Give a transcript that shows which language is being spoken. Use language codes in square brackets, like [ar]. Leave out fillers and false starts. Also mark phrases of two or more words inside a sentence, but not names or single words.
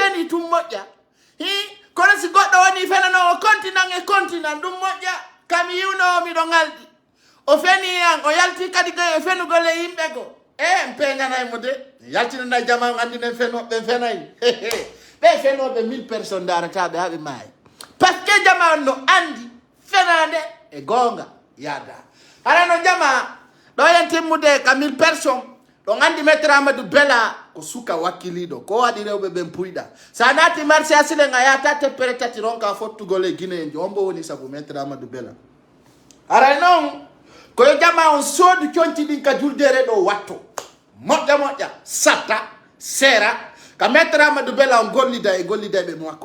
[ff] feni tum moƴƴa kono si goɗɗo woni fenano o continent ɗum moƴƴa kam yiwno miɗo ngalɗi o feni an o yalti kadi go e fenugol e yimɓe go en peñanaymo de yaltinana jama on andinen fenoɓe fenayi ɓe fenoɓe 1000 personnes darataɓe haɓe maayi par ce que jama on no andi fenade e gonga yada harano jama ɗo yen timmude ka 1000 personnes ɗo andi maître Amadou Bella ko suka wakkiliɗo ko waɗi rewɓe ɓen puyɗa sa naati marché Asleng a yata teppere tati ronka fottugol e guinéen jo on bo woni sabu maître Amadou Bella aray noon koyo jama on soodu cionci ɗin ka juldere ɗo watto moƴƴa satta seera ka maître Amadou Bella on gollida e gollidaɓe makko